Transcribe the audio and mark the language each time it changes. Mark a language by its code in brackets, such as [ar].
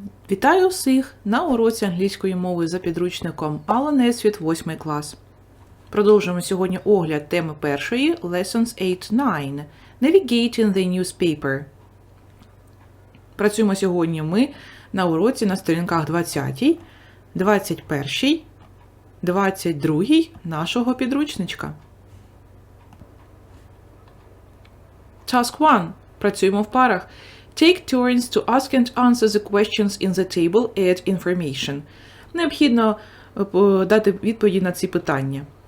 [uk] Вітаю усіх на уроці англійської мови за підручником Несвіт 8 клас. Продовжуємо сьогодні огляд теми першої, Lessons 8-9. [en] Navigating the newspaper. [uk] Працюємо сьогодні ми на уроці на сторінках 20, 21, 22 нашого підручничка. [en] Task 1. [uk] Працюємо в парах. [en] Take turns to ask and answer the questions in the table. Add information. [uk] Необхідно дати відповіді на ці питання.